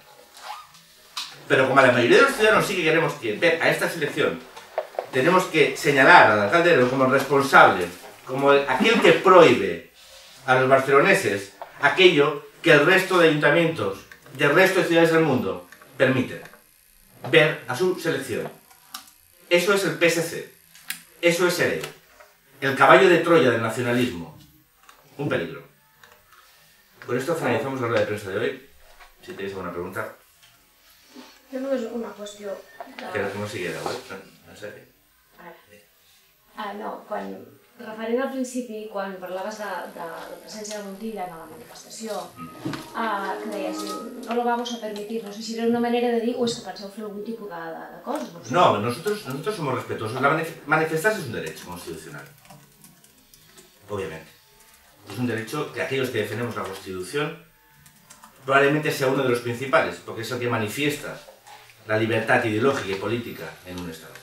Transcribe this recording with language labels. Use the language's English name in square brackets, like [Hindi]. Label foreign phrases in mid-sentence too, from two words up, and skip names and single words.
[Spanish] Pero como a la mayoría de los ciudadanos sí que queremos ver a esta selección, tenemos que señalar al alcalde Ereu como el responsable, como aquel que prohíbe a los barceloneses aquello que el resto de ayuntamientos del resto de ciudades del mundo permiten. Ver a su selección. Eso es el PSC. Eso es Ereu. El caballo de Troya del nacionalismo. Un peligro. Con esto finalizamos la rueda de prensa de hoy. Si tenéis alguna pregunta. [Catalan] Jo només una qüestió. Que no sigui de web, no sé. No, quan referent al principi, quan parlaves de la presència de Montilla en la manifestació, que deies, [Spanish] no lo vamos a permitir, [Catalan] no sé si era una manera de dir o és que penseu fer algun tipus de coses. No sé. [Spanish] No, nosotros somos respetuosos. Manifestarse es un derecho constitucional. Obviamente. Es un derecho que aquellos que defendemos la Constitución probablemente sea uno de los principales, porque es el que manifiesta la libertad ideológica y política en un Estado.